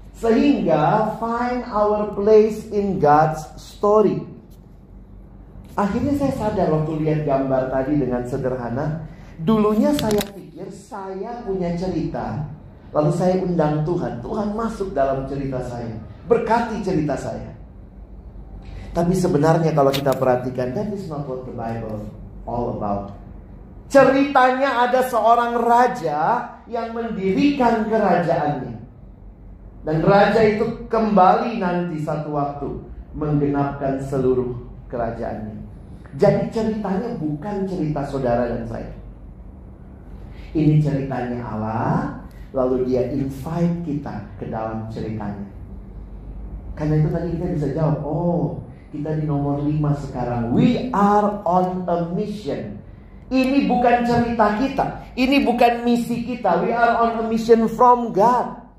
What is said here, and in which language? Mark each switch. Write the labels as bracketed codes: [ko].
[en] Sehingga find our place in God's story. [id] Akhirnya saya sadar waktu lihat gambar tadi dengan sederhana. Dulunya saya pikir saya punya cerita, lalu saya undang Tuhan. Tuhan masuk dalam cerita saya, berkati cerita saya. Tapi sebenarnya kalau kita perhatikan, [en] that is not what the Bible all about. [id] Ceritanya ada seorang raja yang mendirikan kerajaannya. Dan raja itu kembali nanti satu waktu menggenapkan seluruh kerajaannya. Jadi ceritanya bukan cerita saudara dan saya. Ini ceritanya Allah, lalu dia invite kita ke dalam ceritanya. Karena itu tadi kita bisa jawab, oh, kita di nomor 5 sekarang. [en] We are on a mission. [id] Ini bukan cerita kita, ini bukan misi kita. [en] We are on a mission from God.